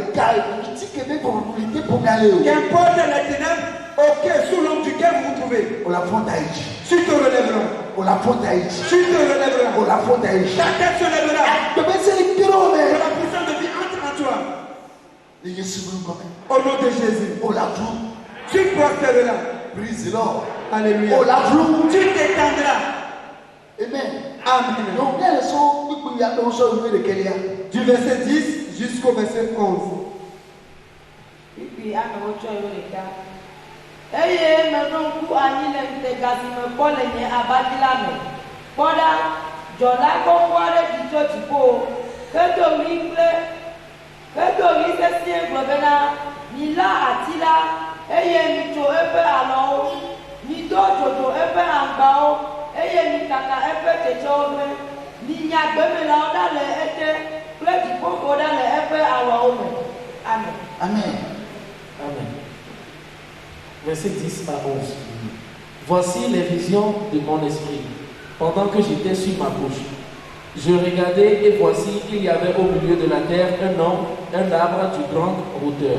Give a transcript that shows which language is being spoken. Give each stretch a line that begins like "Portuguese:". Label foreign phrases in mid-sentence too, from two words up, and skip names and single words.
French: Qu'importe les ténèbres sous l'ombre duquel vous vous trouvez. Tu te relèveras. Tu te relèveras. Ta tête se lèvera. Que la puissance de vie entre en toi. Au nom de Jésus. Tu prospéreras.
English: Praise the Lord.
French: Alléluia. Tu t'étendras. Amen. Amen. Du verset 10 jusqu'au verset 11.
Ewe: Eye menɔku anyi le ŋutega si me kpɔ le nye abati la me. Kpɔ ɖa, dzɔla gbɔgbɔ aɖe ɖi tso dziƒo, hedo ɣli sesĩe gblɔ bena, milã ati la, eye mitso eƒe alɔwo, mido dzodzo eƒe aŋgbawo, eye mikaka eƒe tsetsewo ƒe, minya gbemelawo ɖa le ete kple dziƒoxɔ ɖa le eƒe awɔwo me.
French: Amen. Amen. Amen. Verset 10 à 11. Voici les visions de mon esprit pendant que j'étais sur ma couche. Je regardais et voici qu'il y avait au milieu de la terre un arbre d'une grande hauteur.